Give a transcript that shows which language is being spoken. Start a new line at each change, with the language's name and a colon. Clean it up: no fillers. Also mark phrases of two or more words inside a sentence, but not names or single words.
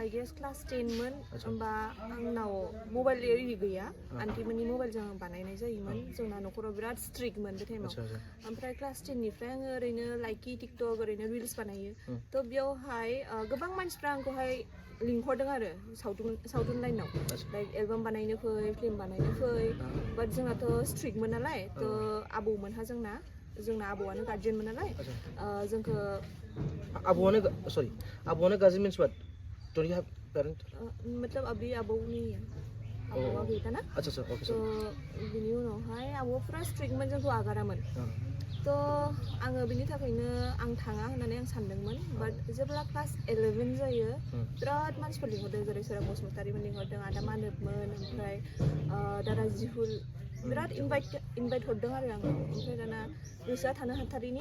English: I guess
Bodo: क्लास 10मोन होमबा आंनाव मबाइल एरि गैया आन्टिमोननि मबाइलजों आं बानायनाय जायोमोन जोंना न'खराव बिराद स्ट्रिक्टमोन बे टाइमाव ओमफ्राय क्लास 10निफ्राय आङो ओरैनो लाइकि टिकटक ओरैनो रिल्स बानायो थ' बेयावहाय गोबां मानसिफ्रा आंखौहाय लिंहरदों आरो सावथुन लाइनाव लाइक एलबाम बानायनो फै फिल्म बानायनो फै बाट जोंनाथ' स्ट्रिक्टमोन नालाय थ' आबौमोनहा जोंना आबौआनो गार्जियनमोन नालाय जोंखौ
English: आबौआनो guardian means what don't you have parent
Hindi: मतलब अभी आबौ नहीं है
Bodo: आबौआ गैला ना थ' बिनि उनावहाय आबौआ फुरा स्ट्रिक्टमोन जोंखौ आगारामोन थ' आङो बिनि थाखायनो आं थाङा होननानै आं सानदोंमोन बाट जेब्ला क्लास 11 जायो बिराद मानसिफोर लिंहरदों जेरै सोरां बसुमतारीमोन लिंहरदों आदा मानबमोन ओमफ्राय दादा जिहुल बिराद इनभाइट हरदों आरो आंखौ ओमफ्राय दाना गोसोआ थानो हाथारिनि